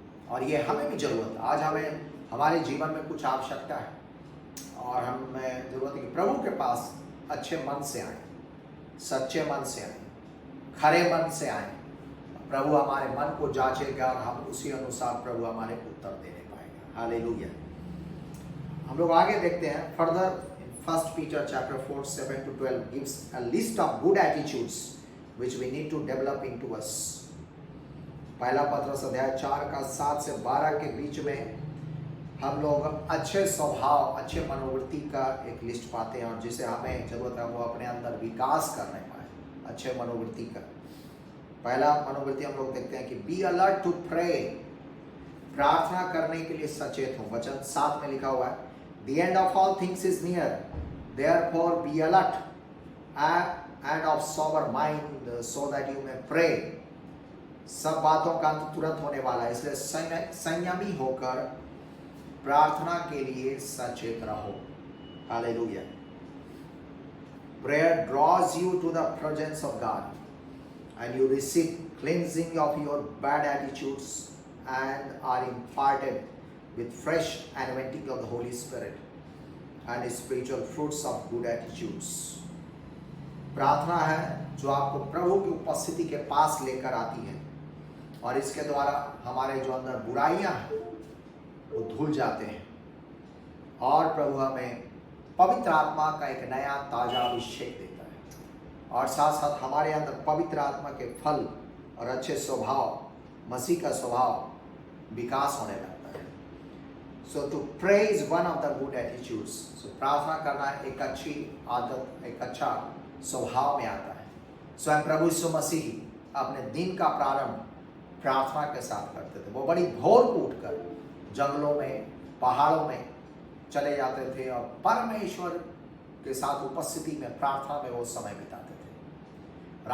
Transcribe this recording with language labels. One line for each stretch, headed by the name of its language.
Hindi: और ये हमें भी जरूरत है। आज हमें हमारे जीवन में कुछ आवश्यकता है, और हमें जरूरत है कि प्रभु के पास अच्छे मन से आए, सच्चे मन से आए, खरे मन से आए। प्रभु हमारे मन को जांचेगा और हम उसी अनुसार प्रभु हमारे उत्तर देने पाएगा। हालेलुया। हम लोग आगे देखते हैं further.
English: First Peter chapter 4 7 to 12 gives a list of good attitudes which we need to develop into us.
Hindi: पहला पत्रस अध्याय 4 का 7 से 12 के बीच में हम लोग अच्छे स्वभाव, अच्छे मनोवृत्ति का एक लिस्ट पाते हैं और जिसे हमें जरूरत है वो अपने अंदर विकास करने पाए, अच्छे मनोवृत्ति का। पहला मनोवृत्ति हम लोग देखते हैं कि
English: be alert to pray,
Hindi: प्रार्थना करने के लिए सचेत हो। वचन 7 में लिखा हुआ है
English: The end of all things is near, therefore be alert and of sober mind so that you may pray.
Hindi: सब बातों का अंत तुरंत होने वाला है, इसलिए संयमी होकर प्रार्थना के लिए सचेत रहो। Hallelujah.
English: Prayer draws you to the presence of God and you receive cleansing of your bad attitudes and are imparted with fresh anointing of the Holy Spirit and spiritual fruits of good attitudes.
Hindi: प्रार्थना है जो आपको प्रभु की उपस्थिति के पास लेकर आती है और इसके द्वारा हमारे जो अंदर बुराइयां हैं वो धुल जाते हैं और प्रभु हमें पवित्र आत्मा का एक नया ताजा अभिषेक देता है और साथ साथ हमारे अंदर पवित्र आत्मा के फल और अच्छे स्वभाव, मसीह का स्वभाव विकास होने लगता है।
English: So to pray is one of the good attitudes.
Hindi: So प्रार्थना करना एक अच्छी आदत, एक अच्छा स्वभाव में आता है। स्वयं प्रभु यीशु मसीह अपने दिन का प्रारंभ प्रार्थना के साथ करते थे। वो बड़ी भोर को उठकर जंगलों में, पहाड़ों में चले जाते थे और परमेश्वर के साथ उपस्थिति में प्रार्थना में वो समय बिताते थे।